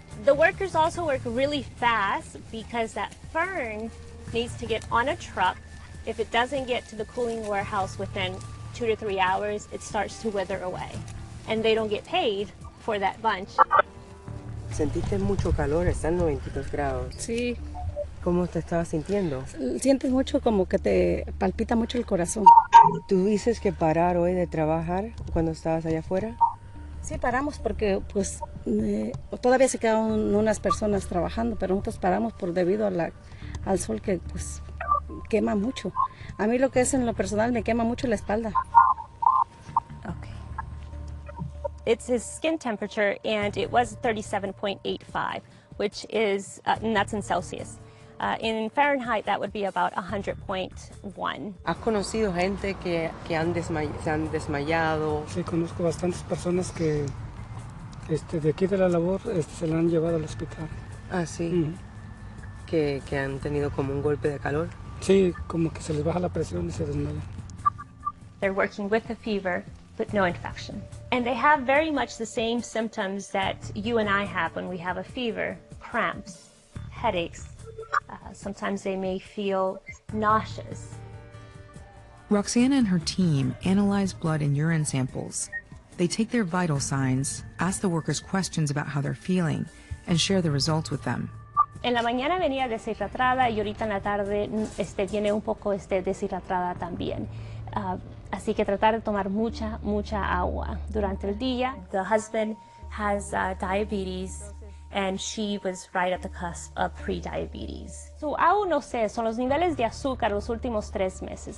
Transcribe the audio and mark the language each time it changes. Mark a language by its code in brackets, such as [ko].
[en] The workers also work really fast because that fern needs to get on a truck. If it doesn't get to the cooling warehouse within 2 to 3 hours, it starts to wither away. And they don't get paid for that bunch. [es] ¿Sentiste mucho calor? Están 92 grados. Sí. ¿Cómo te estabas sintiendo? Sientes mucho como que te palpita mucho el corazón. ¿Tuviste que parar hoy de trabajar cuando estabas allá afuera? Sí, paramos porque pues todavía se quedan unas personas trabajando, pero nosotros paramos debido al sol que pues quema mucho. A mí lo que es en lo personal me quema mucho la espalda. [en] Okay. It's his skin temperature and it was 37.85, which is, and that's in Celsius. In Fahrenheit, that would be about 100.1. [es] ¿Has conocido gente que se han desmayado? Sí, conozco bastantes personas que de aquí de la labor se la han llevado al hospital. Ah, sí. Que han tenido como un golpe de calor. Sí, como que se les baja la presión y se desmayan. [en] They're working with a fever, but no infection. And they have very much the same symptoms that you and I have when we have a fever: cramps, headaches. Sometimes they may feel nauseous. Roxana and her team analyze blood and urine samples. They take their vital signs, ask the workers questions about how they're feeling, and share the results with them. [es] En la mañana venía deshidratada y ahorita en la tarde viene un poco deshidratada también. Así que tratar de tomar mucha agua durante el día. [en] The husband has diabetes. And she was right at the cusp of pre-diabetes. [es] Su A1C son los niveles de azúcar los últimos 3 meses.